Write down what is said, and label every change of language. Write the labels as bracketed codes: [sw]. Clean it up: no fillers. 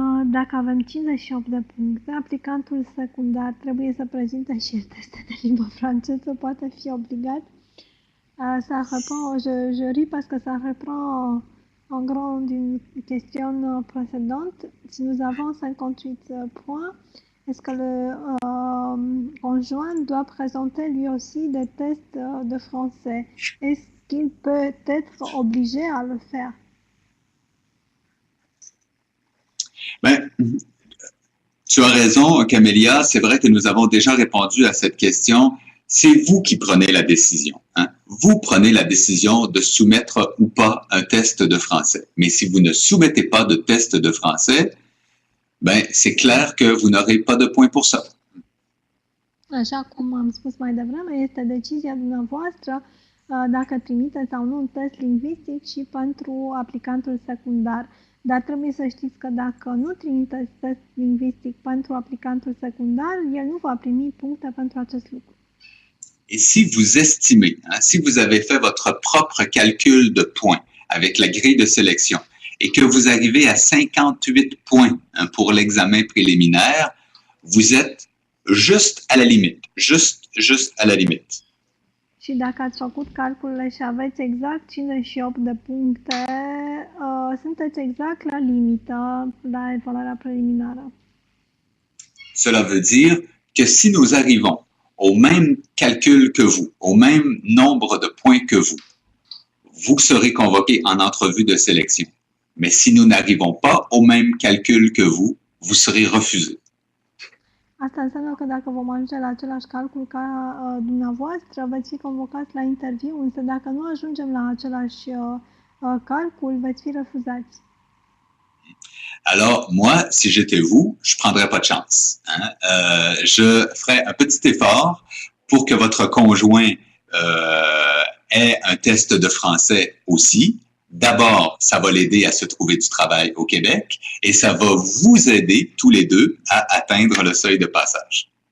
[ro] Dacă avem 58 de puncte, aplicantul secundar trebuie să prezinte și teste de limbă franceză, poate fi obligat. [fr] Ça reprend, je ris parce que ça reprend en gros d'une question précédente. Si nous avons 58 points, est-ce que le conjoint doit présenter lui aussi des tests de français? Est-ce qu'il peut être obligé à le faire? Ben, tu as raison, Camélia. C'est vrai que nous avons déjà répondu à cette question. C'est vous qui prenez la décision. Hein? Vous prenez la décision de soumettre ou pas un test de français. Mais si vous ne soumettez pas de test de français, ben, c'est clair que vous n'aurez pas de points pour ça. [ro] Așa cum am spus mai devreme, este decizia dumneavoastră dacă trimite sau nu un test lingvistic și pentru aplicantul secundar. Dar trebuie să știți că dacă nu trimiteți test lingvistic pentru aplicantul secundar, el nu va primi puncte pentru acest lucru. [fr] Et si vous estimez, hein, si vous avez fait votre propre calcul de points avec la grille de sélection et que vous arrivez à 58 points hein, pour l'examen préliminaire, vous êtes juste à la limite, juste à la limite. [ro] Și dacă ați făcut calculele și aveți exact 58 de puncte, sunteți exact la limită la evaluarea preliminară. [fr] Cela veut dire que si nous arrivons au même calcul que vous, au même nombre de points que vous, vous serez convoqué en entrevue de sélection. Mais si nous n'arrivons pas au même calcul que vous serez refusé. [ro] Asta înseamnă că dacă vom ajunge la același calcul ca dumneavoastră, veți fi convocați la interviu, însă dacă nu ajungem la același calcul, veți fi refuzați. [fr] Alors, moi, si j'étais vous, je prendrais pas de chance. Hein? Je ferais un petit effort pour que votre conjoint ait un test de français aussi. D'abord, ça va l'aider à se trouver du travail au Québec et ça va vous aider tous les deux à atteindre le seuil de passage.